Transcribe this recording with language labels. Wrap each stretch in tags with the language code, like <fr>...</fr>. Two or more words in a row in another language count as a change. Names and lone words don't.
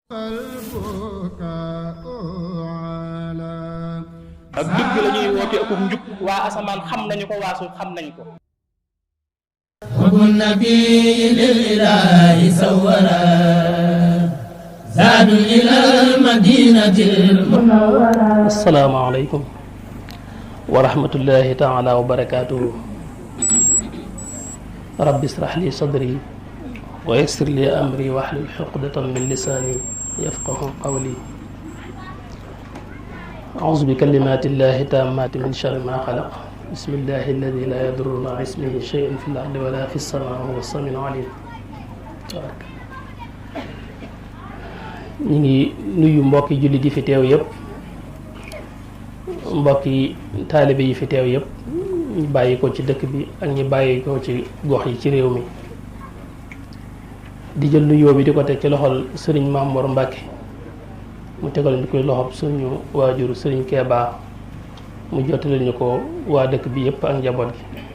<wo>ak dëgg la ñuy woote ak njub waa asamaan xam nañu ko waa suuf xam nañu ko.</wo> <ar>وكن نبي للإله سورا زاد إلى المدينة المنورة. السلام عليكم ورحمة الله تعالى وبركاته. رب اشرح لي صدري ويسر لي أمري واحلل عقدة من لساني يفقه قولي. أعوذ بكلمات الله التامات من شر ما خلق. بسم الله الذي لا يضر مع اسمه شيء في الأرض ولا في السماء وهو السميع العليم.</ar> <wo>ñi ngi nuyu mbokki jullit yi fi teew yëpp, mbokki taalibe yi fi teew yëpp, ñu bàyyi ko ci dëkk bi ak ñi bàyyi ko ci gox yi ci réew mi. di jël nuyoo bi di ko teg ci loxol sëriñ Maam Mor Mbàkke mu tegal ñu koy loxob suñu waajur sëriñ Keeba mu jottali ñu ko waa dëkk bi yëpp ak njaboot gi.</wo>